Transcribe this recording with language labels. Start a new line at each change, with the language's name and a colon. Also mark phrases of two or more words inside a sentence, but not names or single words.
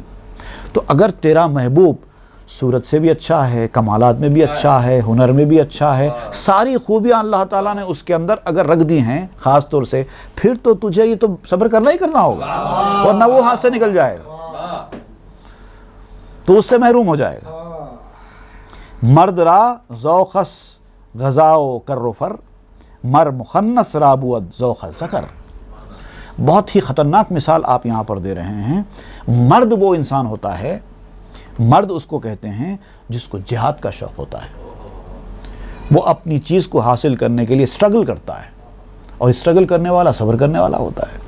Urdu: تو اگر تیرا محبوب صورت سے بھی اچھا ہے، کمالات میں بھی اچھا ہے، ہنر میں بھی اچھا ہے، ساری خوبیاں اللہ تعالیٰ نے اس کے اندر اگر رکھ دی ہیں خاص طور سے، پھر تو تجھے یہ تو صبر کرنا ہی کرنا ہوگا، ورنہ وہ ہاتھ سے نکل جائے گا تو اس سے محروم ہو جائے گا۔
Persian: مرد را ذوقس غذاؤ کر فر، مر مخنث را بود ذوق ذکر۔
Urdu: بہت ہی خطرناک مثال آپ یہاں پر دے رہے ہیں۔ مرد وہ انسان ہوتا ہے، مرد اس کو کہتے ہیں جس کو جہاد کا شوق ہوتا ہے، وہ اپنی چیز کو حاصل کرنے کے لیے اسٹرگل کرتا ہے، اور اسٹرگل کرنے والا صبر کرنے والا ہوتا ہے۔